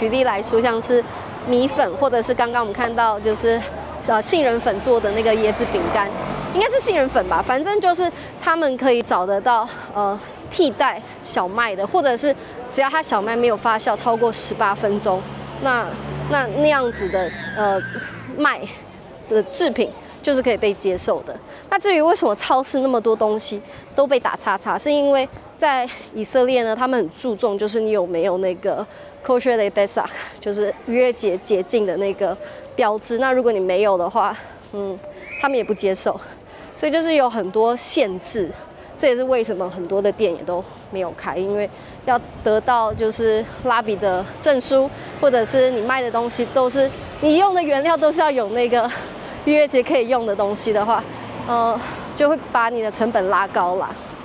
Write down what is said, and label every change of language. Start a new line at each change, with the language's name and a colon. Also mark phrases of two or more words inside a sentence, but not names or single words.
Chinese: 举例来说，像是米粉，或者是刚刚我们看到就是杏仁粉做的那个椰子饼干，应该是杏仁粉吧，反正就是他们可以找得到替代小麦的，或者是只要它小麦没有发酵超过18分钟，那样子的麦的制品就是可以被接受的。那至于为什么超市那么多东西都被打叉叉，是因为在以色列呢，他们很注重就是你有没有那个
Hebrew: כשר דה פסח,
Chinese: 就是逾越节洁净的那个标志。那如果你没有的话，他们也不接受，所以就是有很多限制。这也是为什么很多的店也都没有开，因为要得到就是拉比的证书，或者是你卖的东西都是你用的原料都是要有那个逾越节可以用的东西的话，就会把你的成本拉高啦。